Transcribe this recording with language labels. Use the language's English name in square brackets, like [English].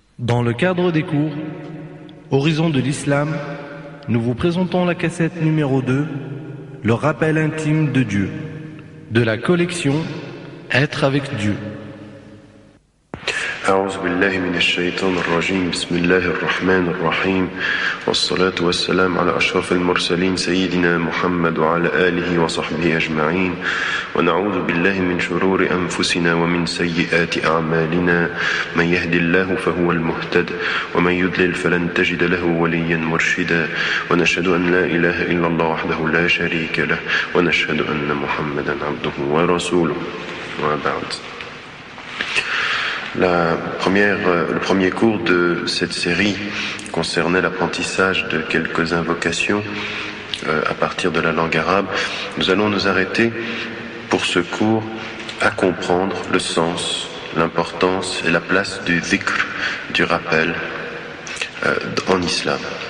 [French] Dans le cadre des cours Horizon de l'Islam, nous vous présentons la cassette numéro 2, le rappel intime de Dieu, de la collection Être avec Dieu. [Arabic] أعوذ بالله من الشيطان الرجيم بسم الله الرحمن الرحيم والصلاة والسلام على أشرف المرسلين سيدنا محمد وعلى آله وصحبه أجمعين ونعوذ بالله من شرور أنفسنا ومن سيئات أعمالنا من يهد الله فهو المهتد ومن يضلل فلن تجد له وليا مرشدا ونشهد أن لا إله إلا الله وحده لا شريك له ونشهد أن محمدا عبده ورسوله وبعد. [French] Le premier cours de cette série concernait l'apprentissage de quelques invocations à partir de la langue arabe. Nous allons nous arrêter pour ce cours à comprendre le sens, l'importance et la place du dhikr, du rappel en islam.